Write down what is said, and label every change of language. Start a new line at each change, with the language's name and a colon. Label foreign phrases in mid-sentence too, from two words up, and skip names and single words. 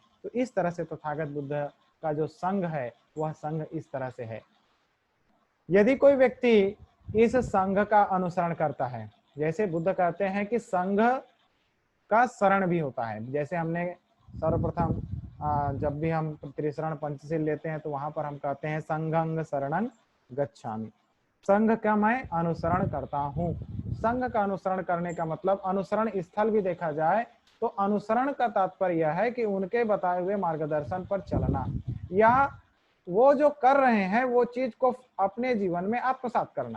Hindi: तो इस तरह से तथागत बुद्ध का जो संघ है वह संघ इस तरह से है। यदि कोई व्यक्ति इस संघ का अनुसरण करता है, जैसे बुद्ध कहते हैं कि संघ का शरण भी होता है, जैसे हमने सर्वप्रथम जब भी हम त्रिशरण पंचशील लेते हैं तो वहां पर हम कहते हैं
Pali: संघं शरणं गच्छामि,
Hindi: संघ का मैं अनुसरण करता हूँ। संघ का अनुसरण करने का मतलब अनुसरण स्थल भी देखा जाए तो अनुसरण का तात्पर्य यह है कि उनके बताए हुए मार्गदर्शन पर चलना, या वो जो कर रहे हैं वो चीज को अपने जीवन में आत्मसात करना।